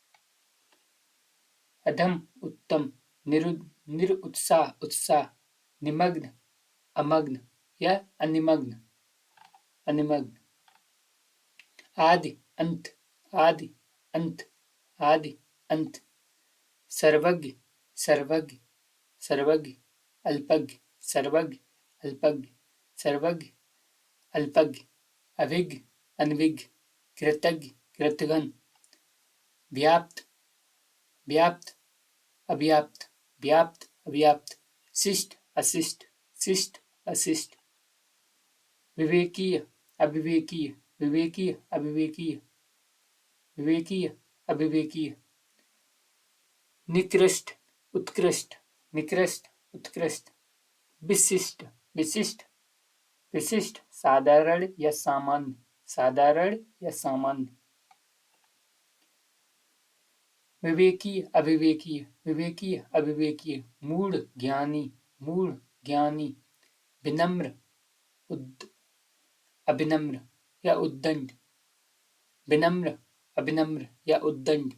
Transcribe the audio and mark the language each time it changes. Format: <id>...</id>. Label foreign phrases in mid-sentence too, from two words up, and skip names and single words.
<hi>अधम, उत्तम, निरुत्साह, उत्साह। निमग्न, अमग्न या अनिमग्न, अनिमग्न। आदि, अंत, आदि, अंत, आदि, अंत। सर्वज्ञ, सर्वज्ञ, सर्वज्ञ। अल्पज्ञ, सर्वज्ञ, अल्पज्ञ, सर्वज्ञ, अल्पज्ञ। अभिज्ञ, अनभिज्ञ। कृतज्ञ, कृतघ्न। व्याप्त, व्याप्त, अव्याप्त, व्याप्त, अव्याप्त। शिष्ट, अशिष्ट, शिष्ट, अशिष्ट। विवेकीय, अविवेकीय, विवेकीय, अविवेकीय, विवेकीय, अविवेकीय। निकृष्ट, उत्कृष्ट, निकृष्ट, उत्कृष्ट। विशिष्ट, विशिष्ट, विशिष्ट। साधारण या सामान्य, साधारण या सामान्य। विवेकीय, अविवेकीय, विवेकीय, अविवेकीय। मूढ़, ज्ञानी, मूढ़, ज्ञानी। विनम्र, अभिनम्र या उद्दंड, विनम्र, अभिनम्र या उद्दंड।</hi>